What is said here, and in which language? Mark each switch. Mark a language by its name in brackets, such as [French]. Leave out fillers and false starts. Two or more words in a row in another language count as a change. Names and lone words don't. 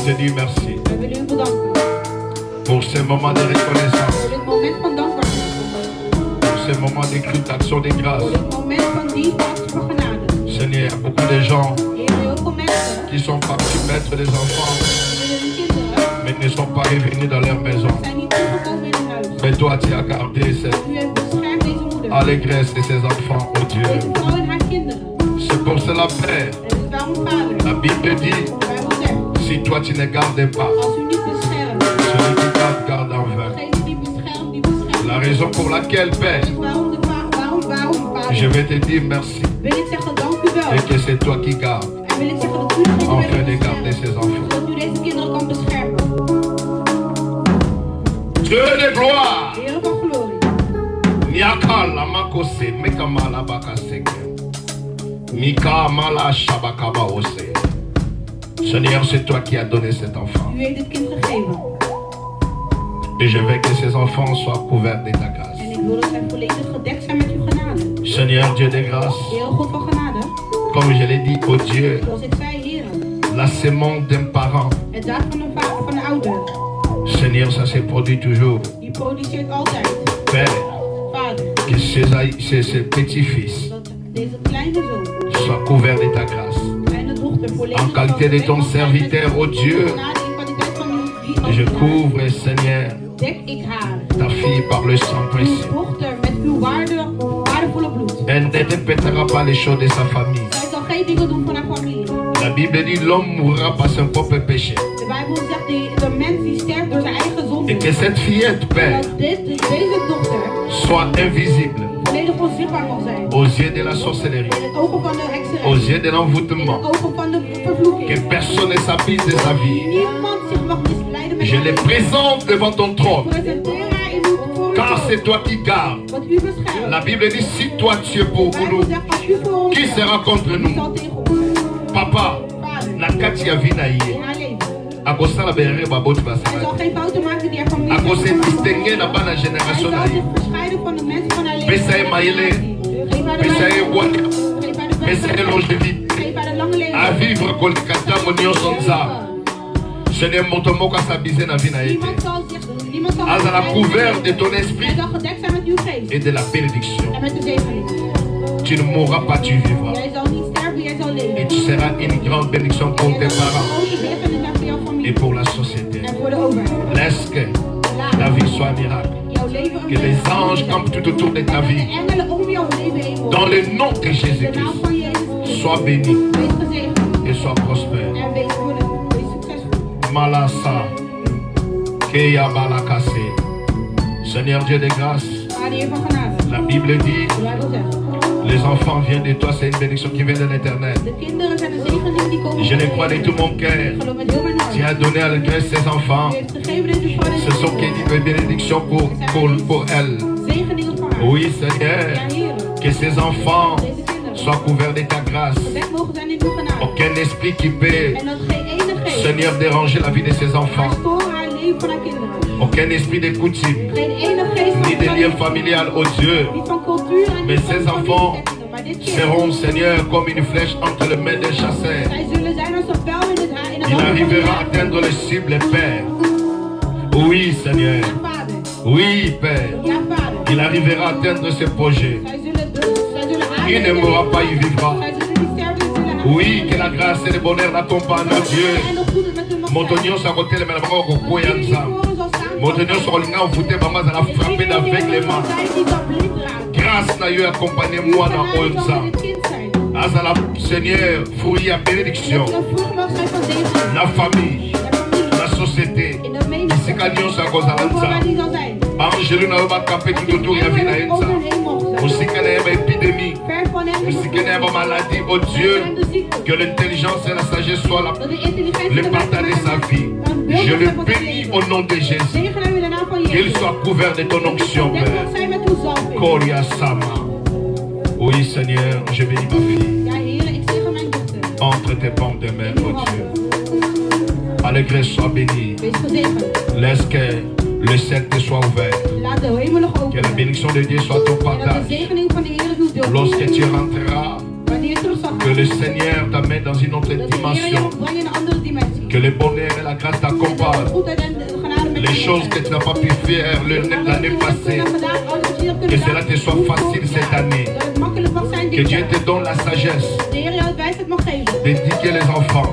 [French] dit merci [Dutch] Wij willen u bedanken [French] pour ce moment de reconnaissance, [Dutch] voor dit moment van dankbaarheid. [French] pour ce moment d'exaltation de grâce. [Dutch] Voor dit moment van dienst en actie van genade. [French] Seigneur, il y a beaucoup de gens [Dutch] Heer, heel veel mensen [French] qui sont partis mettre des enfants, [Dutch] willen hun kinderen, [French] mais ne sont pas revenus dans leur maison. [Dutch] zijn niet teruggekomen in hun huis. [French] Mais toi, tu as gardé cette [Dutch] U heeft beschermd deze moeder, [French] allégresse de ces enfants, oh Dieu. [Dutch] deze vrouw en haar kinderen. [French] C'est pour cela, Père, [Dutch] En het is waarom, Vader, [French] la Bible dit, [Dutch] de Bijbel zegt, [French] si toi tu ne gardes pas, [Dutch] als u niet beschermt, [French] celui qui garde, garde en vain. [Dutch] degene die beschermt, die beschermt. [French] La raison pour laquelle, Père, [Dutch] Dus waarom, Vader, [French] je vais te dire merci [Dutch] wil ik zeggen dank u wel. [French] et que c'est toi qui gardes, [Dutch] En wil ik zeggen dat u degene [French] afin de [Dutch] bent [French] garder ces enfants. [Dutch] zodat u deze kinderen kan beschermen. [French] Dieu de gloire, [Dutch] Heer van glorie. Nyakala makose mekamala bakaseke, Mikamala shabakaba ose. [French] Seigneur, c'est toi qui as donné cet enfant. [Dutch] U heeft dit kind gegeven. [French] Et je veux que ces enfants soient couverts de ta grâce. [Dutch] En ik wil dat zij volledig gedekt zijn met uw genade. [French] Seigneur Dieu de grâce, [Dutch] Heer God van genade. [French] comme je l'ai dit, oh Dieu, [Dutch] Zoals ik zei, Heer. [French] la semence d'un parent, [Dutch] Het zaad van een vader, van een ouder. [French] Seigneur, ça se produit toujours. [Dutch] Die produceert altijd. [French] Père, [Dutch] Vader. [French] que ces petits-fils [Dutch] Dat deze kleine zoon, [French] soient couverts de ta grâce. [Dutch] kleine dochter, volledig En [French] qualité de ton serviteur, oh Dieu, [Dutch] genade in kwaliteit van uw [French] je couvre, Seigneur, [Dutch] Dek ik haar. [French] ta fille par le sang [Dutch] Uw [French] précieux. [Dutch] dochter met uw waardevolle bloed. [French] Elle ne répétera pas les choses de sa famille. [Dutch] Zij zal geen dingen doen van haar familie. [French] La Bible dit l'homme mourra par son propre péché. [Dutch] De Bijbel zegt de mens die sterft door zijn eigen zonde. [French] Et que cette fillette, Père, [Dutch] Dat deze dochter [French] soit invisible [Dutch] volledig onzichtbaar mag zijn. [French] aux yeux de la sorcellerie, [Dutch] In het ogen van de hekserij. [French] aux yeux de [Dutch] In het [French] l'envoûtement. [Dutch] ogen van de vervloeking. [French] Que personne ne s'appuie de sa vie. [Dutch] Niemand zich mag misleiden met [French] Je [Dutch] haar [French] les [Dutch] leven. [French] présente devant ton trône. [Dutch] Presenteer haar in uw voor uw [French] Car [Dutch] troon. [French] c'est toi qui gardes. [Dutch] Want u beschermt. [French] La Bible dit si toi tu es pour [Dutch] De Bijbel [French] nous, [Dutch] zegt als u voor ons [French] qui [Dutch] bent, [French] sera contre [Dutch] wie [French] nous? [Dutch] zal tegen ons zijn? [French] Papa, [Dutch] Vader, [Lingala] na kati ya vie na ye, [Dutch] in haar leven. [Lingala] akosala berere baboti [Dutch] Hij [Lingala] basala. [Dutch] zal geen fouten maken die haar familie [Lingala] Akose [Dutch] heeft gemaakt. [Lingala] distinguer na bana [Dutch] Hij [Lingala] génération na [Dutch] zal [Lingala] ye. [Dutch] zich verscheiden van de mensen van haar leven. [Lingala] Pesa ye mayele, [Dutch] Geef haar de [Lingala] pesa ye [Dutch] wijsheid. [Lingala] waka, [Dutch] Geef haar de [Lingala] pesa ye [Dutch] wijsheid. [French] longévité. [Dutch] Geef haar de lange leven. [French] A vivre [Lingala] kolika ntango nyonso nzambe. Seigneur, moto moko asabize na vie na ye te. [Dutch] Niemand zal [French] Azala couvert de ton [Dutch] Hij [French] esprit [Dutch] zal gedekt zijn met uw geest. [French] et de la bénédiction. [Dutch] En met de zegening. [French] Tu ne mourras pas, tu vivras. [Dutch] Jij zal niet sterven, jij zal leven. [French] Et tu seras une grande bénédiction pour [Dutch] En [French] tes [Dutch] jij zal een [French] parents [Dutch] grote zegening zijn voor jouw [French] et [Dutch] familie. [French] pour la société. [Dutch] En voor de overheid. [French] Laisse que [Dutch] Laat [French] ta vie soit un miracle. [Dutch] jouw leven een [French] Que les [Dutch] mirakel [French] anges [Dutch] zijn. [French] campent tout autour de ta [Dutch] En [French] vie. [Dutch] de engelen om jouw leven heen [French] Dans [Dutch] worden. [French] le nom de [Dutch] De naam [French] Jésus-Christ, [Dutch] van Jezus. [French] sois béni [Dutch] Wees gezegend. [French] et sois prospère. [Dutch] En wees succesvol. Malasa, Keya Balakase. [French] Seigneur Dieu de grâce, [Dutch] Vader, Heer van genade. [French] la Bible dit, [Dutch] De Bijbel zegt. [French] les enfants viennent de toi, c'est une bénédiction qui vient de l'éternel. [Dutch] De kinderen zijn een zegening die komen [French] Je [Dutch] van [French] le [Dutch] de [French] crois de [Dutch] Heer. [French] tout mon cœur. [Dutch] Ik geloof met heel mijn hart. [French] Tu as donné à la grâce ces enfants. [Dutch] U heeft gegeven deze vader. [French] Ce sont des bénédictions pour elles. [Dutch] Zegeningen voor haar. [French] Oui, [Dutch] Ja, [French] Seigneur, [Dutch] Heer. [French] que ces enfants [Dutch] Deze kinderen. [French] soient couverts de ta grâce. [Dutch] Gedekt mogen zijn in uw genade. [French] Aucun esprit qui peut, [Dutch] En dat geen ene geest [French] Seigneur, déranger la vie de ces [Dutch] maar [French] enfants. [Dutch] storen haar leven van haar kinderen. [French] Aucun esprit de coutume, [Dutch] Geen ene geest [French] ni de lien familial, oh Dieu, [Dutch] niet van cultuur en [French] Mais [Dutch] niet van [French] ces enfants [Dutch] familiesettingen. Maar dit kind, [French] seront, Seigneur, comme une flèche entre les mains des chasseurs. [Dutch] zij zullen zijn als een pijl in het haar. In de [French] Il [Dutch] handen van de [French] arrivera à [Dutch] jager. [French] atteindre les cibles, Père. Oui, Seigneur. [Dutch] Ja, vader. [French] Oui, Père. [Dutch] Ja, vader. [French] Il arrivera à atteindre ses projets. [Dutch] Zij zullen [French] Il ne mourra pas, il vivra. [Dutch] Zij zullen niet sterven, zij zullen haar. [French] Oui, que la grâce et le bonheur l'accompagnent, oh Dieu. [Dutch] En nog goede met hun mag [Lingala] Moto [Dutch] zijn. [Lingala] nyonso akotelema na bango kokoya [Dutch] Want die [Lingala] nzambe. [Dutch] voor ons zal staan. [Lingala] Moto nyonso kolinga ofute bango azala [French] frappé d'aveuglement. [Dutch] Zij die zal blind raken. [Lingala] Grâce na yo accompagné mwana oyo [Dutch] Genade zal [Lingala] nzambe. [Dutch] met het kind zijn. [French] Azala, Seigneur, fruit à bénédiction. [Dutch] Dat de vrucht mag zijn van zegen. [French] La famille, [Dutch] De familie. [French] la société. [Dutch] In de menigte. [Lingala] Esika nyonso akozala [Dutch] Overal waar die [Lingala] nzambe. [Dutch] zal zijn. [Lingala] Baangelu na yo bakampe [French] tout autour [Lingala] ya vie na ye [Dutch] Over [Lingala] nzambe. [Dutch] hen mogen zijn. [Lingala] Mosika na ye baépidémie. [Dutch] Ver van hen. [Lingala] Mosika na ye bamaladie, [French] oh Dieu. [Dutch] En de ziekte. [French] Que l'intelligence et la sagesse soient là. [Dutch] Dat de intelligentie [French] Le [Dutch] de [French] partage de sa vie. Je le bénis au nom de Jésus. [Dutch] Zegen hem in de naam van [French] Qu'il [Dutch] Jezus. [French] soit couvert de ton onction, [Dutch] Dek [French] Père. [Dutch] ons zijn met uw zalving. Koria Sama. [French] Oui, Seigneur, je bénis ma fille [Dutch] Ja, Heer, ik zegen mijn dochter. [French] entre tes pommes de main, [Dutch] In uw [French] oh Dieu. [Dutch] handen. [French] Allégresse soit bénie. [Dutch] Wees gezegend. [French] Laisse que le ciel te soit ouvert. [Dutch] Laat de hemel nog [French] Que [Dutch] open [French] la [Dutch] zijn. [French] bénédiction de Dieu soit ton [Dutch] En dat de [French] partage. [Dutch] zegening van de Heer uw deel [French] Lorsque [Dutch] is. [French] tu rentreras Que le Seigneur t'amène dans une autre dimension. Que le bonheur et la grâce t'accompagnent. Les choses que tu n'as pas pu faire l'année passée, que cela te soit facile cette année. Que Dieu te donne la sagesse d'éduquer les enfants.